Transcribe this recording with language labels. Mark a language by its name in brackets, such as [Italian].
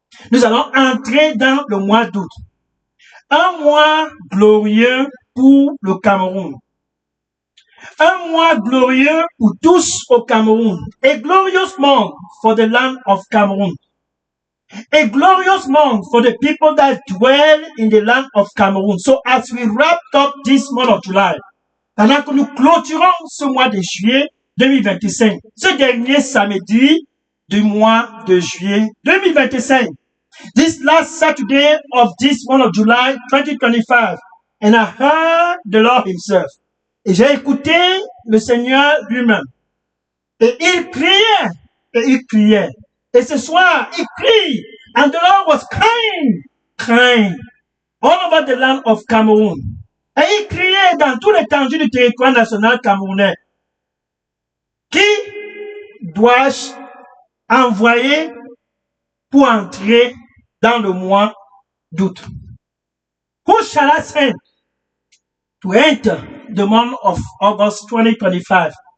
[French] Nous allons entrer dans le mois d'août. Un mois glorieux pour le Cameroun. Un mois glorieux pour tous au Cameroun. [English] A glorious month for the land of Cameroon. A glorious month for the people that dwell in the land of Cameroon. So as we wrap up this month of July, [French] pendant que nous clôturons ce mois de juillet 2025, [English] ce dernier samedi du mois de juillet 2025, this last Saturday of this month of July 2025, and I heard the Lord himself. [French] Et j'ai écouté le Seigneur lui-même. Et il criait. Et ce soir, il crie. [English] And the Lord was crying all over the land of Cameroon. [French] Et il criait dans tout l'étendue du territoire national camerounais. Qui dois-je envoyer pour entrer dans le mois d'août? [English] Who shall I send to enter the month of August 2025?